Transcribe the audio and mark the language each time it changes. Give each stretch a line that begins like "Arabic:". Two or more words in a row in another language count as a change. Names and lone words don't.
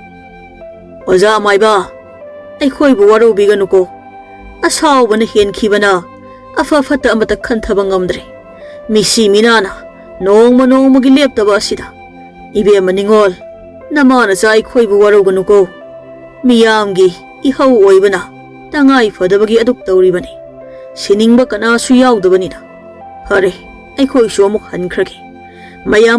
Manipuri: oza maiba aikhoi bu waro biganuko asawbana henkhibana afa fata amata khanthaba ngamdre misi minana nongma gi leptaba asida ibe Ningol namana sa aikhoi bu waro ganuko miyamgi ihau oibana tangai fadabagi aduk tawribani siningba kana su yaudabani hare aikhoi su amuk hankragi mayam